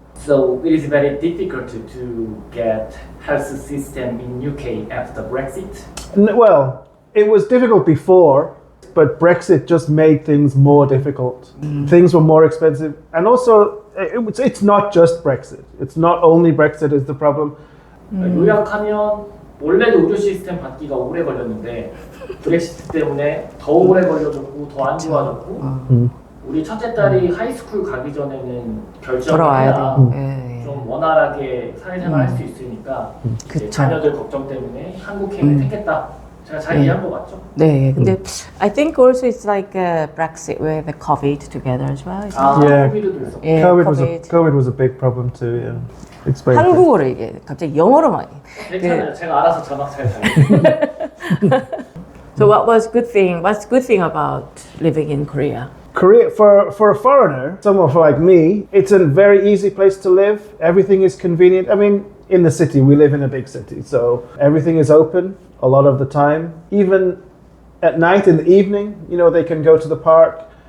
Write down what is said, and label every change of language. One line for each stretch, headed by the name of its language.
English: So it is very difficult to get health system in UK after Brexit. Well, it was difficult before, but Brexit just made things more difficult. Things were more expensive. And also, it's not just Brexit. It's not only Brexit is the problem.
Korean: 요약하면 원래도 의료 시스템 받기가 오래 걸렸는데 브렉시트 때문에 더 오래 걸려졌고 더 안 좋아졌고 우리 첫째 딸이 하이스쿨 가기 전에는 결정을 돌아와야 해야 돼. 예, 예. 좀 원활하게 사회생활 할 수 있으니까 이제 그쵸. 자녀들 걱정 때문에 한국행을 택했다. 제가 잘 이해한 거 맞죠? 네, 근데
English: I think also it's like Brexit with the COVID together as well. isn't
Korean: 아,
English: it? Yeah.
Korean: 코비드도 있었고. 예,
English: COVID was a big problem too. Yeah, it's very big.
Korean: 한국어로 이게 갑자기 영어로 많이. 괜찮아요. 제가 알아서 자막 잘 달게요.
English: So what was good thing? What's good thing about living in Korea? Korea, for a foreigner, someone like me, it's a very easy place to live. Everything is convenient. I mean, in the city, we live in a big city, so everything is open a lot of the time. Even at night, in the evening, you know, they can go to the park.